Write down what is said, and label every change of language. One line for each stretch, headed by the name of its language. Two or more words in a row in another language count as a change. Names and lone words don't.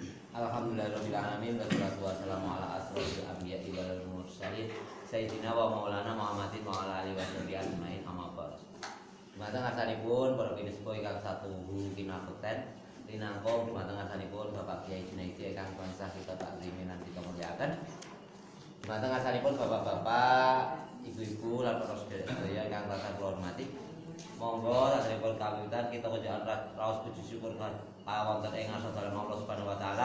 Arabic: الحمد لله رب العالمين والصلاة والسلام على أشرف الأنبياء والمرسلين سيدنا ومولانا محمد وعلى آله وصحبه أجمعين أما بعد.
Javanese: Dumateng ngarsanipun para pinisipo ingkang satuhu kinakuten linangkung dumateng ngarsanipun Bapak Kyai Junaidi ingkang tansah kita taklimi lan kita mulyakaken. Dumateng ngarsanipun bapak-bapak, ibu-ibu lan para sedherek ingkang tansah kula hormati. Monggo saderengipun kawiwitan kita kunjungan raos puji syukur wonten ing ngarsa dalem Allah
Arabic: سبحانه وتعالى.